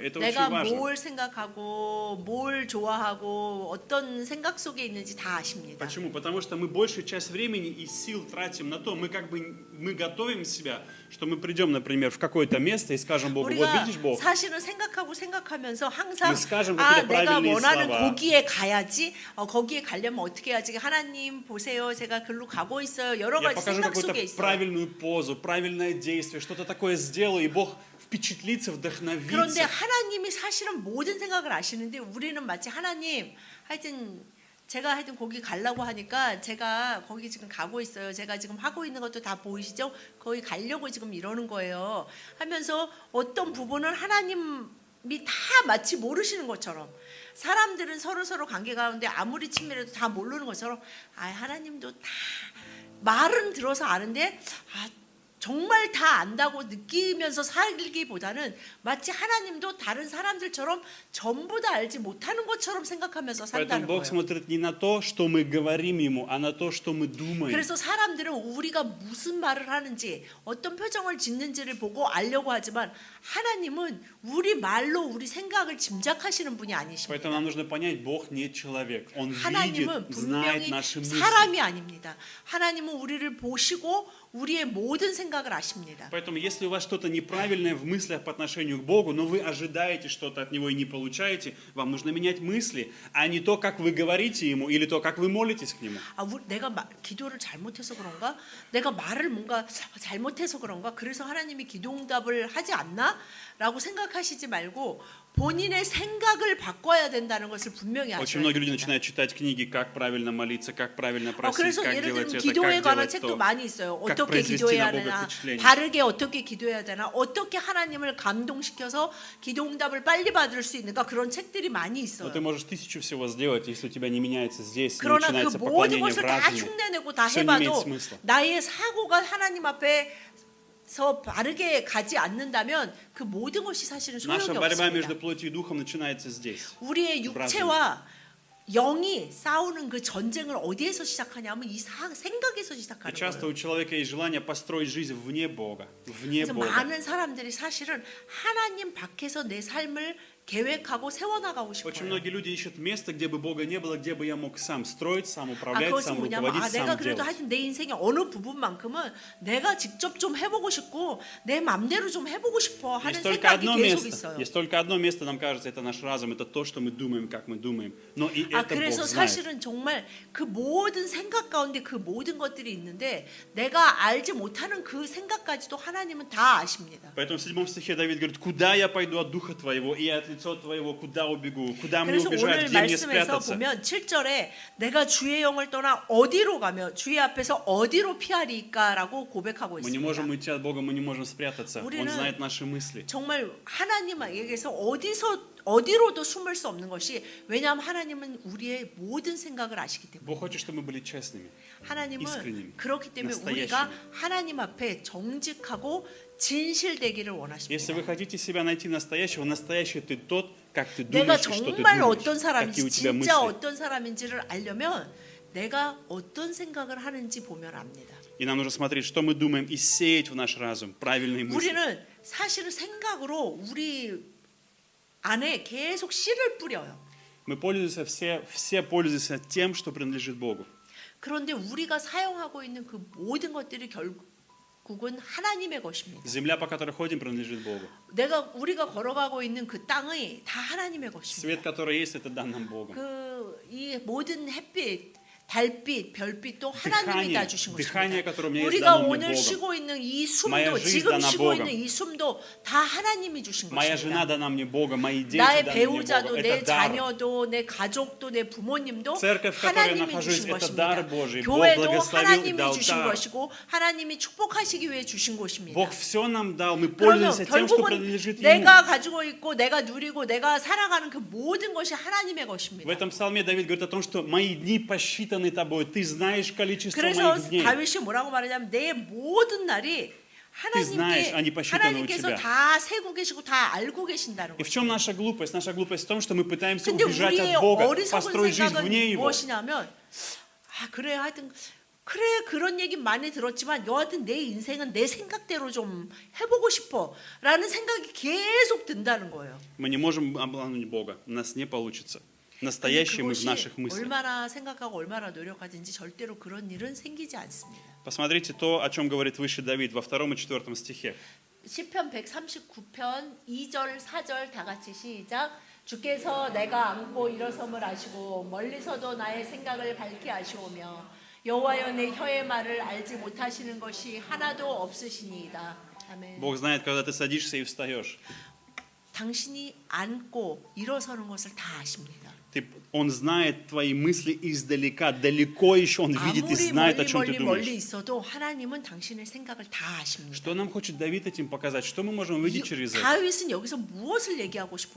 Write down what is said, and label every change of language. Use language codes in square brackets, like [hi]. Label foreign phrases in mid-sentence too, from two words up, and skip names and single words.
[ru] Это [ko] 내가 [ru] очень важно. [ko] 뭘 생각하고 뭘 좋아하고 어떤 생각 속에 있는지 다 아십니다. [ru] Почему? Потому что мы большую часть времени и сил тратим на то, мы готовим себя, что мы придем, например, в какое-то место и скажем Богу, вот [ko] 우리가 [ru] видишь, Бог, [ko] 사실은 생각하면서 항상 [ru] Мы скажем какие-то [ko] 내가 [ru] правильные [ko] 원하는 [ru] слова. [ko] 거기에 가야지. 거기에 가려면 어떻게 해야지? 하나님 보세요. 제가 글로 가고 있어요. 여러 [ru] я [ko] 가지 [ru] покажу [ko] 생각 [ru] какую-то [ko] 속에 있어요. [ru] правильную позу, правильное действие, что-то такое сделаю, и Бог впечатлится, [ko] 그런데 [ru] вдохновится. [ko] 하나님이 사실은 모든 생각을 아시는데 우리는 마치 하나님 제가 하여튼 거기 가려고 하니까 제가 거기 지금 가고 있어요. 제가 지금 하고 있는 것도 다 보이시죠? 거기 가려고 지금 이러는 거예요. 하면서 어떤 부분은 하나님이 다 마치 모르시는 것처럼 사람들은 서로 관계 가운데 아무리 친밀해도 다 모르는 것처럼 하나님도 다 말은 들어서 아는데 정말 다 안다고 느끼면서 살기보다는 마치 하나님도 다른 사람들처럼 전부 다 알지 못하는 것처럼 생각하면서 [ru] Поэтому [ko] 산다는 [ru] Бог [ko] 거예요. [ru] смотрит не на то, что мы говорим Ему, а на то, что мы думаем. [ko] 그래서 사람들은 우리가 무슨 말을 하는지 어떤 표정을 짓는지를 보고 알려고 하지만 하나님은 우리 말로 우리 생각을 짐작하시는 분이 아니십니다. [ru] Поэтому нам нужно понять, Бог не человек. Он [ko] 하나님은 [ru] видит, знает [ko] 분명히 [ru] наши мысли. [ko] 사람이 아닙니다. 하나님은 우리를 보시고 우리의 모든 생각을 아십니다. [ru] Поэтому, если у вас что-то неправильное в мыслях по отношению к Богу, но вы ожидаете что-то от Него и не получаете, вам нужно менять мысли, а не то, как вы говорите Ему, или то, как вы молитесь к Нему. [ko] 내가 기도를 잘못해서 그런가? 내가 말을 뭔가 잘못해서 그런가? 그래서 하나님이 기도응답을 하지 않나? 라고 생각하시지 말고 본인의 생각을 바꿔야 된다는 것을 분명히 [ru] Очень [ko] 아셔야 [ru] многие люди [ko] 됩니다. [ru] начинают читать книги, как правильно молиться, как правильно просить, [ko] 그래서 [ru] как [ko] 예를 [ru] делать [ko] 들면 [ru] это, [ko] 기도에 [ru] как [ko] 관한 [ru] делать [ko] 책도 [ru] то. [ko] 많이 있어요. [ru] как [ko] 어떻게 [ru] произвести [ko] 기도해야 [ru] на Бога [ko] 되나, [ru] впечатление. [ko] 바르게 어떻게 기도해야 되나, 어떻게 하나님을 감동시켜서 기도응답을 빨리 받을 수 있는가 그런 책들이 많이 [ru] Но [ko] 있어요. [ru] ты можешь тысячу всего сделать, если у тебя не меняется здесь, не [ko] 그러나 그 [ru] начинается [ko] 모든 [ru] поклонение в [ko] 것을 다 [ru] разуме. [ko] 흉내내고 다 [ru] Все не имеет [ko] 해봐도 [ru] смысла. [ko] 나의 사고가 하나님 앞에서 바르게 가지 않는다면 그 모든 것이 사실은 [ru] Наша [ko] 소용이 [ru] борьба между [ko] 없습니다. [ru] плотью и духом начинается здесь. [ko] 우리의 [ru] в разуме. [ko] 육체와 영이 싸우는 그 전쟁을 어디에서 시작하냐면 이 생각에서 [ru] И [ko] 시작하는 [ru] часто [ko] 거예요. [ru] у человека есть желание построить жизнь вне Бога. Вне [ko] 그래서 [ru] Бога. [ko] 많은 사람들이 사실은 하나님 밖에서 내 삶을 계획하고 세워나가고 [ru] Очень [ko] 싶어요. [ru] многие люди ищут место, где бы Бога не было, где бы я мог сам строить, сам [ko] 아, [ru] управлять, [ko] 그것은 [ru] сам [ko] 뭐냐면 [ru] руководить, [ko] 내가 [ru] сам [ko] 그래도 [ru] делать. [ko] 하여튼 내 인생의 어느 부분만큼은 내가 직접 좀 해보고 싶고 내 맘대로 좀 해보고 싶어 하는 [ru] Есть только [ko] 생각이 [ru] одно [ko] 계속 [ru] место, [ko] 있어요. [ru] есть только одно место, нам кажется, это наш разум, это то, что мы думаем, как мы думаем. Но и [ko] 아, [ru] это Бог [ko] 그래서 [ru] знает. [ko] 사실은 정말 그 모든 생각 가운데 그 모든 것들이 있는데 내가 알지 못하는 그 생각까지도 하나님은 다 아십니다. [ru] Поэтому в 7 стихе Давид говорит, куда я пойду от духа твоего и от лица твоего, куда убегу, куда мне [ko] 그래서 [ru] убежать, [ko] 오늘 [ru] где мне [ko] 말씀에서 [ru] спрятаться. [ko] 보면 7절에 내가 주의 영을 떠나 어디로 가며 주의 앞에서 어디로 피하리까라고 고백하고 [ru] Мы не можем [ko] 있습니다. [ru] уйти от Бога, мы не можем спрятаться. Он [ko] 우리는 [ru] знает наши мысли. [ko] 정말 하나님에게서 어디로도 숨을 수 없는 것이 왜냐하면 하나님은 우리의 모든 생각을 아시기 때문에 [ru] Бог хочет, чтобы мы были честными. [ko] 하나님은 [ru] искренними, [ko] 그렇기 때문에 [ru] настоящими. [ko] 우리가 하나님 앞에 정직하고 진실되기를 [ru] Если [ko] 원하십니다. [ru] вы хотите себя найти настоящего, настоящий ты тот, как ты [ko] 내가 [ru] думаешь и что ты [ko] 정말 [ru] думаешь, [ko] 어떤 [ru] какие [ko] 사람인지 [ru] у тебя [ko] 진짜 [ru] мысли. [ko] 어떤 사람인지를 알려면 내가 어떤 생각을 하는지 보면 압니다. [ru] И нам нужно смотреть, что мы думаем, и сеять в наш разум правильные мысли. [ko] 우리는 사실은 생각으로 우리 안에 계속 씨를 뿌려요. [ru] Мы пользуемся, все пользуются тем, что принадлежит Богу. [ko] 그런데 우리가 사용하고 있는 그 모든 것들이 결국은 하나님의 것입니다. [ru] Земля, по которой ходим, принадлежит Богу. [ko] 우리가 걸어가고 있는 그 땅이 다 하나님의 것입니다. [ru] Свет, который есть, это дан нам Богом. [ko] 이 모든 햇빛, 달빛, 별빛도 하나님이 다 주신 [ru] дыхание, [ko] 것입니다. [ru] которое у меня есть, [ko] 우리가 [ru] дано мне [ko] 오늘 [ru] Богом. [ko] 쉬고 있는 이 [ru] Моя [ko] 숨도 [ru] жизнь [ko] 지금 [ru] дана [ko] 쉬고 [ru] Богом. [ko] 있는 이 숨도 다 하나님이 주신 [ru] Моя [ko] 것입니다. [ru] жена дана мне Богом, мои дети [ko] 나의 [ru] даны мне [ko] 배우자도 [ru] Богом. [ko] 내 [ru] Это дар. [ko] 자녀도 내 가족도 내 부모님도 [ru] Церковь, в которой я [ko] 하나님이 [ru] нахожусь, [ko] 주신 [ru] это [ko] 것입니다. [ru] дар Божий. Бог [ko] 교회도 [ru] благословил и [ko] 하나님이 [ru] дал [ko] 주신 [ru] дар. [ko] 것이고 하나님이 축복하시기 위해 주신 것입니다. [ru] Бог все нам дал, мы [ko] 그러면 [ru] пользуемся тем, что [ko] 결국은 [ru] принадлежит Ему. [ko] 내가 가지고 있고 내가 누리고 내가 살아가는 그 모든 것이 하나님의 [ru] В [ko] 것입니다. [ru] этом псалме Давид говорит о том, что мои дни посчитаны тобой, ты знаешь количество [ko] 그래서 [ru] моих дней. [ko] 다윗이 뭐라고 말하냐면 내 모든 날이 [ru] знаешь, они посчитаны у [ko] 하나님께서 [ru] тебя. [ko] 다 세고 계시고 다 알고 계신다는 [ru] И в [ko] 거죠. [ru] чем наша глупость? Наша глупость в том, что мы пытаемся [ko] 근데 [ru] убежать [ko] 우리의 [ru] от Бога, [ko] 어리석은 [ru] построить жизнь [ko] 생각은 [ru] вне Его. [ko] 무엇이냐면 그래 하여튼 그래 그런 얘기 많이 들었지만 여하튼 내 인생은 내 생각대로 좀 해보고 싶어 라는 생각이 계속 든다는 거예요. [ru] Мы не можем обмануть Бога, у нас не получится. Настоящие мы в [ko] 그것이 [ru] наших мыслях. [ko] 얼마나 생각하고 얼마나 노력하든지 절대로 그런 일은 생기지 않습니다. [ru] Посмотрите то, о чем говорит выше Давид во 2 и 4 стихе. [ko] 시편 139편 2절 4절 다 같이 시작. 주께서 내가 앉고 일어섬을 아시고 멀리서도 나의 생각을 밝게 아시오며 여호와여 내 혀의 말을 알지 못하시는 것이 하나도 없으시니이다. 아멘. [ru] Бог знает, когда ты садишься и встаешь. [ko] 당신이 앉고 일어서는 것을 다 아십니다. [ru] Он знает твои мысли издалека, далеко еще Он видит и [ko] 아무리 [ru] знает, о чем ты [ko] 멀리 [ru] думаешь. [ko] 있어도 하나님은 당신의 생각을 다 아십니다. [ru] Что нам хочет Давид этим показать? Что мы можем увидеть через это? [ko] 다윗은 여기서 무엇을 얘기하고 싶은